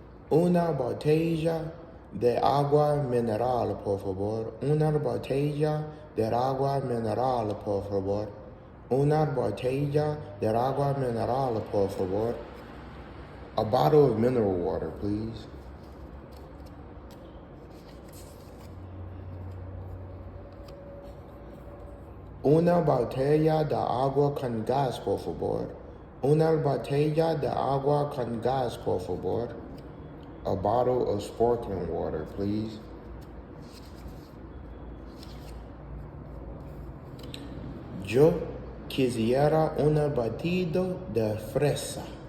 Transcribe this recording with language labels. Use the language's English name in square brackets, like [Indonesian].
[Spanish] Una botella de agua mineral, por favor. Una botella de agua mineral, por favor. Una botella de agua mineral, por favor. [English] A bottle of mineral water, please. [Spanish] Una botella de agua con gas, por favor. Una botella de agua con gas, por favor. [English] A bottle of sparkling water, please. [Spanish] Yo quisiera un batido de fresa.